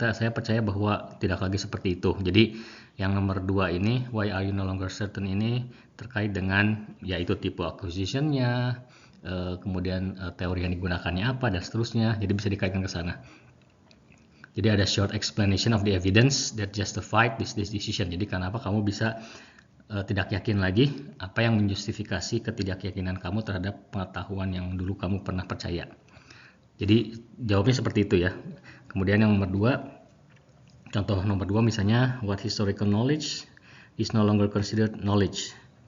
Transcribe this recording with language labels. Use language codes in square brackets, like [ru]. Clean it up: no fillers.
[id] Saya percaya bahwa tidak lagi seperti itu. Jadi yang nomor 2 ini, [en] why are you no longer certain, [id] ini terkait dengan yaitu tipe acquisition-nya, kemudian teori yang digunakannya apa dan seterusnya. Jadi bisa dikaitkan ke sana. Jadi ada [en] short explanation of the evidence that justified this decision. [id] Jadi kenapa kamu bisa tidak yakin lagi, apa yang menjustifikasi ketidakyakinan kamu terhadap pengetahuan yang dulu kamu pernah percaya. Jadi jawabnya seperti itu ya. Kemudian yang nomor 2, contoh nomor 2 misalnya, [en] what historical knowledge is no longer considered knowledge.